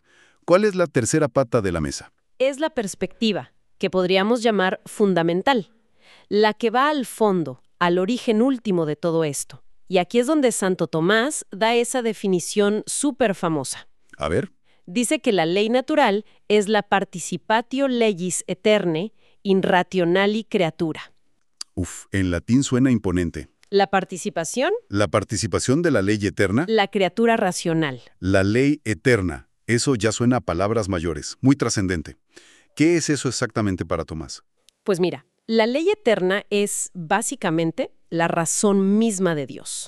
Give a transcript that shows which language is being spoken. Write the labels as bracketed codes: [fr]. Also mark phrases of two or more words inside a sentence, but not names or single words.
[es] ¿Cuál es la tercera pata de la mesa? Es la perspectiva, que podríamos llamar fundamental, la que va al fondo, al origen último de todo esto. Y aquí es donde Santo Tomás da esa definición súper famosa. A ver. Dice que la ley natural es la [la] participatio legis aeternae in rationali creatura. [es] Uf, en latín suena imponente. La participación, La participación de la ley eterna, la criatura racional. la ley eterna. Eso ya suena a palabras mayores, muy trascendente. ¿Qué es eso exactamente para Tomás? Pues mira, la ley eterna es básicamente la razón misma de Dios.